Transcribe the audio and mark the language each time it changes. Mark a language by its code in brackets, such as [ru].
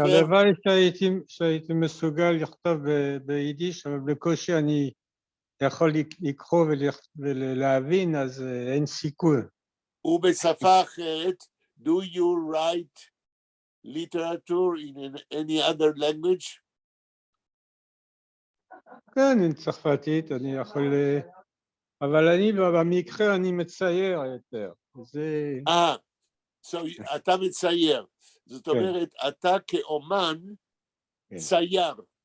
[he] הלוואי שהייתי מסוגל לכתוב ביידיש, אבל בקושי אני יכול לקרוא ולהבין, אז אין סיכוי. ובשפה אחרת, [en] do you write literature in any other language? [he] כן, עם צרפתית אני יכול, אבל אני במקרה אני מצייר יותר. זה... so אתה מצייר. זאת אומרת, אתה כאומן צייר.